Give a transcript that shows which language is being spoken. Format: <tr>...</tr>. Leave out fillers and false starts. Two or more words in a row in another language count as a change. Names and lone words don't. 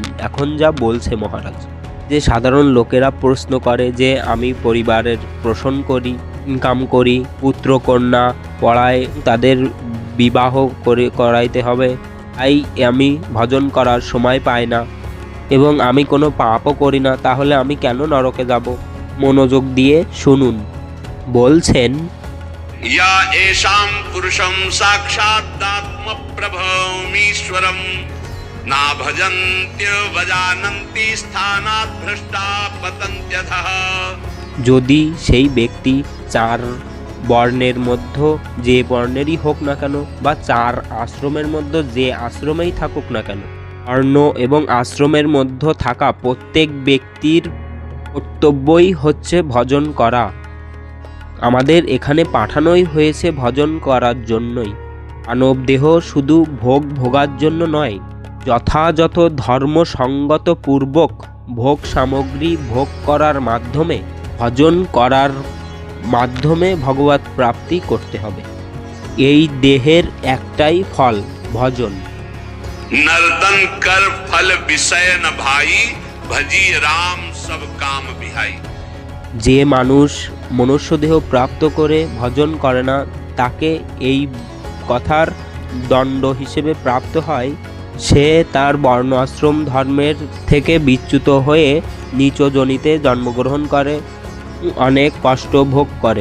<bn>এখন যা বলছে মহারাজ, যে সাধারণ লোকেরা প্রশ্ন করে যে আমি পরিবারের পোষণ করি, ইনকাম করি, পুত্র কন্যা পড়ায়, তাদের বিবাহ করাইতে হবে, তাই আমি ভজন করার সময় পাই না এবং আমি কোনো পাপও করি না, তাহলে আমি কেন নরকে যাব? মনোযোগ দিয়ে শুনুন। বলছেন,</bn> <sa>या एषां पुरुषं साक्षादात्म प्रभमीश्वरं ना भजन्त्य वजानन्ति स्थानात् भ्रष्टा पतन्त्यधः।</sa> <bn>যদি সেই ব্যক্তি চার বর্ণের মধ্যে যে বর্ণেরই হোক না কেন, বা চার আশ্রমের মধ্যে যে আশ্রমেই থাকুক না কেন, বর্ণ এবং আশ্রমের মধ্যে থাকা প্রত্যেক ব্যক্তির কর্তব্যই হচ্ছে ভজন করা। আমাদের এখানে পাঠানোই হয়েছে ভজন করার জন্যই। মানব দেহ শুধু ভোগার জন্য নয়, যথাযথ ধর্মসঙ্গত পূর্বক ভোগ সামগ্রী ভোগ করার মাধ্যমে, ভজন করার মাধ্যমে ভগবত প্রাপ্তি করতে হবে। এই দেহের একটাই ফল, ভজন।</bn> <awa>नर्तन कर फल विषय न भाई भजी राम सब काम बिहाई।</awa> <bn>যে মানুষ মনুষ্যদেহ প্রাপ্ত করে ভজন করে না, তাকে এই কথার দণ্ড হিসেবে প্রাপ্ত হয়, সে তার বর্ণ আশ্রম ধর্মের থেকে বিচ্যুত হয়ে নীচ যোনিতে জন্মগ্রহণ করে, অনেক কষ্ট ভোগ করে।</bn>